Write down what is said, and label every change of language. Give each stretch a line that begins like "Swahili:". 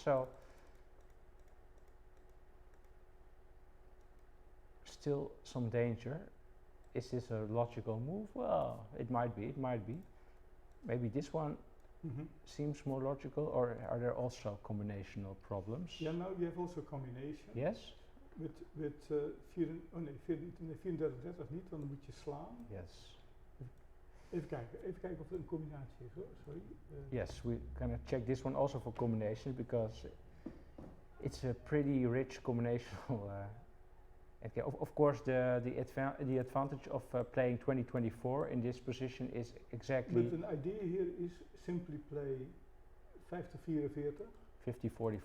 English: So still some danger. Is this a logical move? Well, it might be, it might be. Maybe this one seems more logical, or are there also combinational problems? Yeah, now you have also combination. Yes?
Dutch: Met 34-30 niet, dan moet je slaan.
English: Yes.
Dutch: Even kijken of er een combinatie is hoor, sorry.
English: Yes, we're gonna check this one also for combination, because it's a pretty rich combinational. Okay, of course, the advantage of playing 20-24 in this position is exactly. But an idea here is simply play 50-44.